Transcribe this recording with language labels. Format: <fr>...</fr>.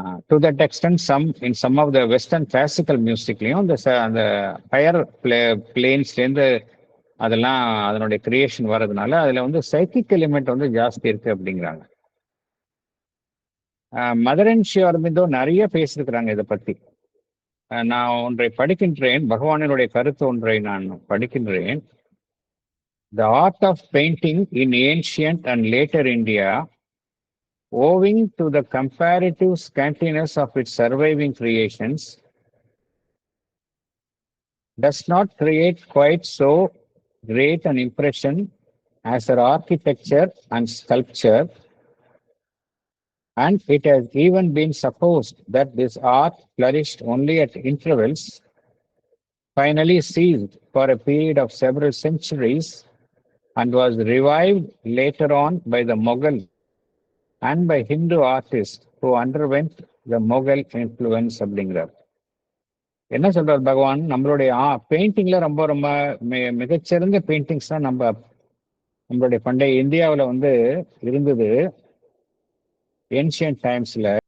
<en>to that extent some of the western classical</en> <ta>மியூசிக்லையும் அந்த higher பிளேன்ஸ்லேருந்து அதெல்லாம் அதனுடைய கிரியேஷன் வர்றதுனால அதுல வந்து சைக்கிக் எலிமெண்ட் வந்து ஜாஸ்தி இருக்கு அப்படிங்கிறாங்க. மதர் அண்ட் ஸ்ரீ அரவிந்தோ நிறைய பேசியிருக்கிறாங்க இதை பத்தி. நான் ஒன்றை படிக்கின்றேன், பகவானினுடைய கருத்து ஒன்றை நான் படிக்கின்றேன்.</ta> <en>The art of painting in ancient and later India, owing to the comparative scantiness of its surviving creations, does not create quite so great an impression as our architecture and sculpture, and it has even been supposed that this art flourished only at intervals, finally ceased for a period of several centuries, and was revived later on by the Mughal and by Hindu artists who underwent the Mughal influence</en> <ta>அப்படிங்கிறார். என்ன சொல்றார் பகவான்? நம்மளுடைய பெயிண்டிங்ல ரொம்ப ரொம்ப மிகச்சிறந்த paintings தான் நம்மளுடைய பண்டைய இந்தியாவில் வந்து இருந்தது ஏன்ஷியன்ட் டைம்ஸ்ல.</ta>